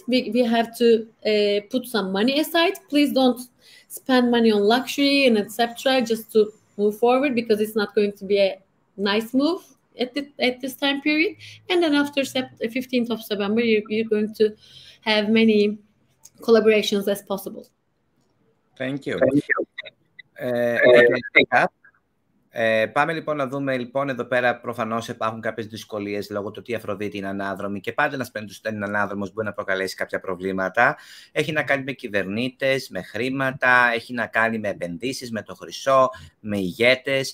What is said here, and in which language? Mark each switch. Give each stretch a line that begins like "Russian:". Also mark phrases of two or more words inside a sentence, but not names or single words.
English: We have to put some money aside. Please don't spend money on luxury and etc. just to move forward, because it's not going to be a nice move at this time period. And then after 15th of September, you're going to have many collaborations as possible. Thank you.
Greek: Πάμε λοιπόν να δούμε λοιπόν εδώ πέρα. Προφανώς υπάρχουν κάποιες δυσκολίες λόγω του ότι η Αφροδίτη είναι ανάδρομη και πάντα ένας πλανήτης που είναι ανάδρομος μπορεί να προκαλέσει κάποια προβλήματα. Έχει να κάνει με κυβερνήτες, με χρήματα, έχει να κάνει με επενδύσεις, με το χρυσό, με ηγέτες.